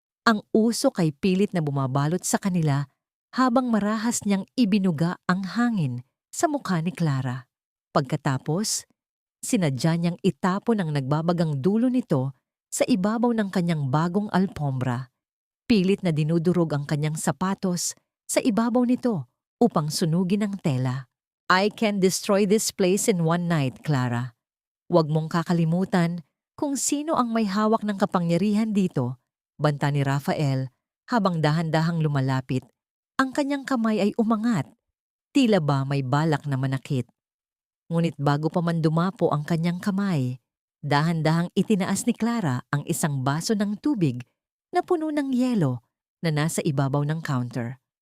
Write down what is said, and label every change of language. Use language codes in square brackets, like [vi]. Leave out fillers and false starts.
[tl] Ang usok ay pilit na bumabalot sa kanila habang marahas niyang ibinuga ang hangin sa mukha ni Clara. Pagkatapos, sinadya niyang itapon ang nagbabagang dulo nito sa ibabaw ng kanyang bagong alpombra. Pilit na dinudurog ang kanyang sapatos sa ibabaw nito upang sunugin ang tela. [en] "I can destroy this place in one night, Clara. [tl] Huwag mong kakalimutan kung sino ang may hawak ng kapangyarihan dito," banta ni Rafael habang dahan-dahang lumalapit. Ang kanyang kamay ay umangat, tila ba may balak na manakit. Ngunit bago pa man dumapo ang kanyang kamay, dahan-dahang itinaas ni Clara ang isang baso ng tubig na puno ng yelo na nasa ibabaw ng counter.